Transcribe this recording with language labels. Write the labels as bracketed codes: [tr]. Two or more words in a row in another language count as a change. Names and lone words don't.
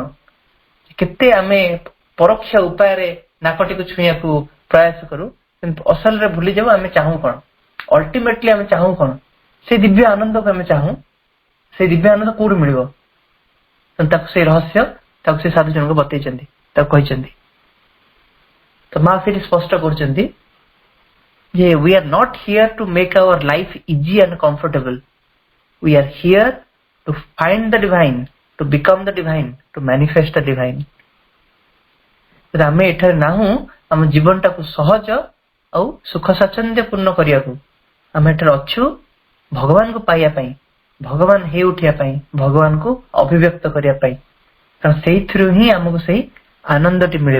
[or] କେତେ ଆମେ ପରୋକ୍ଷ ଉପାୟରେ ନାକଟିକୁ ଛୁଇଁବାକୁ ପ୍ରୟାସ କରୁ, କିନ୍ତୁ ଅସଲରେ ଭୁଲି ଯାଉ ଆମେ ଚାହୁଁ କଣ, ଅଲ୍ଟିମେଟଲି ଆମେ ଚାହୁଁ କଣ। ସେ ଦିବ୍ୟ ଆନନ୍ଦକୁ ଆମେ ଚାହୁଁ, ସେ ଦିବ୍ୟ ଆନନ୍ଦ କୋଉଠୁ ମିଳିବ। ତାକୁ ସେଇ ରହସ୍ୟ ତାକୁ ସେ ସାଧୁ ଜଣକ ବତେଇଛନ୍ତି, ତାକୁ କହିଛନ୍ତି। ତ ମା ସେଠି ସ୍ପଷ୍ଟ କରୁଛନ୍ତି ଯେ [en] we are not here to make our life easy and comfortable, we are here to find the divine, to become the divine, to manifest the divine. [or] ଆମେ ଏଠାରେ ନାହୁଁ ଆମ ଜୀବନଟାକୁ ସହଜ ଆଉ ସୁଖ ସ୍ୱାଚ୍ଛନ୍ଦ୍ୟ ପୂର୍ଣ୍ଣ କରିବାକୁ, ଆମେ ଏଠାରେ ଅଛୁ ଭଗବାନଙ୍କୁ ପାଇବା ପାଇଁ, ଭଗବାନ ହେଇ ଉଠିବା ପାଇଁ, ଭଗବାନଙ୍କୁ ଅଭିବ୍ୟକ୍ତ କରିବା ପାଇଁ, କାରଣ ସେଇଥିରୁ ହିଁ ଆମକୁ ସେଇ ଆନନ୍ଦଟି ମିଳିବ।